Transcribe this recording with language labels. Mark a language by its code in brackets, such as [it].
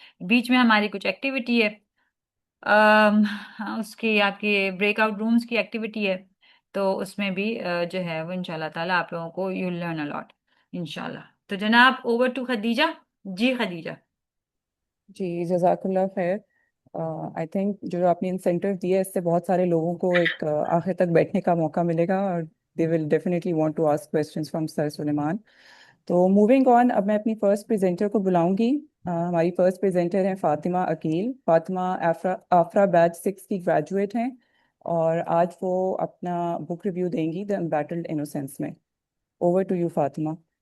[hi] बीच में हमारी कुछ एक्टिविटी है, हाँ, उसकी आपकी ब्रेकआउट रूम्स की एक्टिविटी है, तो उसमें भी जो है वो इंशाल्लाह ताला आप लोगों को [en] you learn a lot [hi] इंशाल्लाह। तो जनाब ओवर टू खदीजा। जी खदीजा। जी जजाकल्ला खैर। आई थिंक जो आपने इंसेंटिव दिए इससे बहुत सारे लोगों को एक आखिर तक बैठने का मौका मिलेगा और [en] they will definitely want to ask questions from Sir Suleiman. [hi] तो [en] moving on, [hi] अब मैं अपनी फर्स्ट प्रेजेंटर को बुलाऊंगी. हमारी फर्स्ट प्रेजेंटर हैं फातिमा अकील. फातिमा आफरा बैच 6 की ग्रेजुएट हैं और आज वो अपना बुक रिव्यू देंगी द एम्बैटल्ड इनोसेंस में. Over to you Fatima.